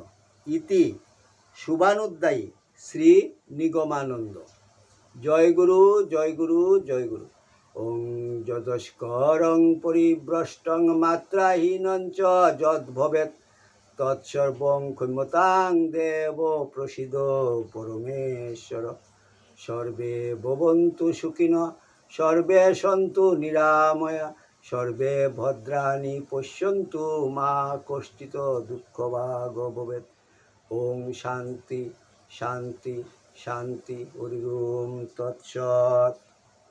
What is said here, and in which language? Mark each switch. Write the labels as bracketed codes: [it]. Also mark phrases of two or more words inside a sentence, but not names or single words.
[bn] ইতি শুভানুদ্দায়ী শ্রী নিগমানন্দ। জয় গুরু, জয় গুরু, জয় গুরু। [sa] ওং যদস্করং পরিভ্রষ্টং মাত্রাহীনং চ যদ্ভবেৎ তৎসর্বং ক্ষম্যতাং দেব প্রসীদ পরমেশ্বর। সর্বে ভবন্তু সুখিনঃ, সর্বে সন্তু নিরাময়া, সর্বে ভদ্রাণি পশ্যন্তু মা কষ্টিত দুঃখভাগ ভবেৎ। ওম শান্তি শান্তি শান্তি। হরি ওম তৎসৎ।